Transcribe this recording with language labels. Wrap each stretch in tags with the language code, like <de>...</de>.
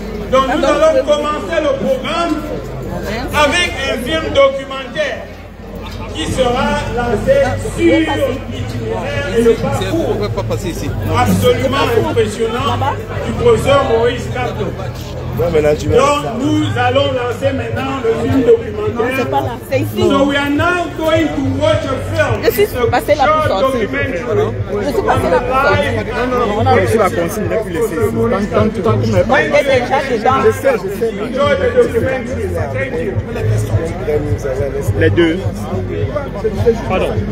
<fr>Donc nous allons commencer le programme avec un film documentaire qui sera lancé sur l'itinéraire et le parcours absolument impressionnant du professeur Maurice Kamto. Donc nous allons lancer maintenant le film documentaire. C'est pas là, c'est ici.</fr> <en>So we are now going to watch a film.</en> <fr>Je suis passé là pour sortir. Je suis passé là pour sortir. Non, on a reçu la consigne depuis le 6. Tant que Moi, il est déjà dedans. Je sais.</fr> <en>Enjoy the documentary. Thank you.</en> <fr>Les deux. Pardon.</fr>